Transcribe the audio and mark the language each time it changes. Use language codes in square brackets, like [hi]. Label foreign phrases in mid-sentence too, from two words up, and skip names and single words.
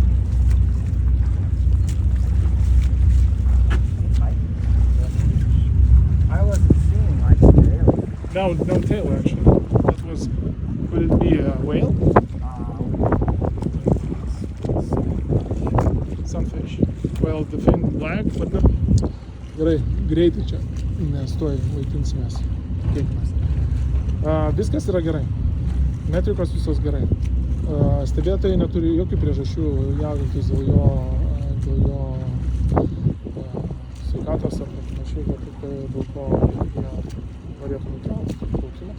[en] I wasn't seeing like tail. No tail actually. That was, could it be a whale? Sunfish. Well, the fin black, but no. [lt] Gerai, greitai čia, nes tuoj maitinsimės. Tikėkimės. Viskas yra gerai. Metrikos visos gerai. Stebėtojai neturi jokių priežasčių jaudintis dėl jo sveikatos ar panašiai, kad dėl ko jie norėtų nutraukti plaukimą.